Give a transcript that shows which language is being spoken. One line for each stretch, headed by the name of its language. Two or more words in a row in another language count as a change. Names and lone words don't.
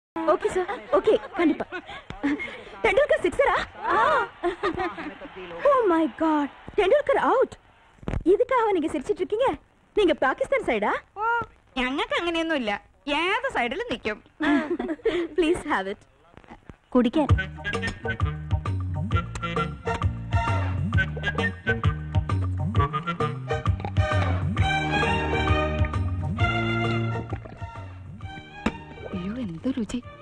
Tamil: ஓகே சார், ஓகே கண்டிப்பா. டெண்டுல்கர் சிக்ஸரா?
English: oh my god,
Tamil: டெண்டுல்கர் அவுட். இதுக்காக நீங்க சிரிச்சிட்டு இருக்கீங்க? நீங்க பாகிஸ்தான் സൈഡാ?
Malayalam: ഓ ഞങ്ങൾക്ക് അങ്ങനെയൊന്നുമില്ല, ഏത് സൈഡിലും നിൽക്കും.
English: please have it. കുടിക്കാൻ.
Malayalam: അയ്യോ എന്ത് രുചി.